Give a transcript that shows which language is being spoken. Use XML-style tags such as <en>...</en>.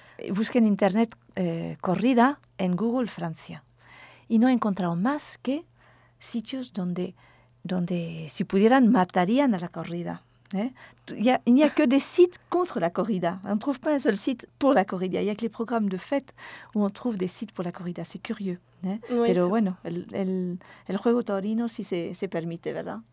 <es>Busqué en internet corrida en Google Francia y no he encontrado más que sitios donde si pudieran matarían a la corrida.</es> <fr>Il n'y a que des sites contre la corrida. On ne trouve pas un seul site pour la corrida. Il n'y a que les programmes de fêtes où on trouve des sites pour la corrida. C'est curieux. Mais</fr> <es>oui, bueno, el juego taurino, si se permite, ¿verdad?</es>